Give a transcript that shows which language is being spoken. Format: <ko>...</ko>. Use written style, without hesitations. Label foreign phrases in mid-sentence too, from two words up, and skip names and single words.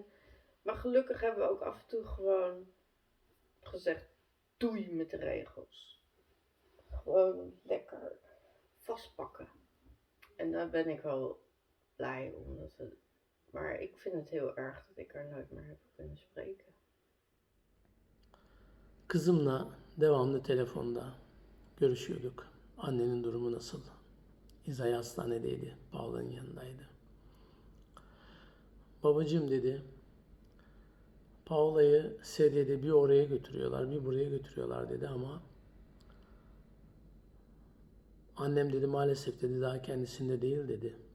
<nl>Maar gelukkig hebben we ook af en toe gewoon gezegd, doei met de regels. Gewoon lekker vastpakken. En daar ben ik wel blij om. Maar ik vind het heel erg dat ik er nooit meer heb kunnen spreken.</nl> <tr>Kızımla devamlı telefonda görüşüyorduk. Annenin durumu nasıl? İzay hastanedeydi. Paula'nın yanındaydı. Babacığım dedi, Paula'yı sedyede bir oraya götürüyorlar, bir buraya götürüyorlar dedi ama annem dedi maalesef dedi daha kendisinde değil dedi.</tr>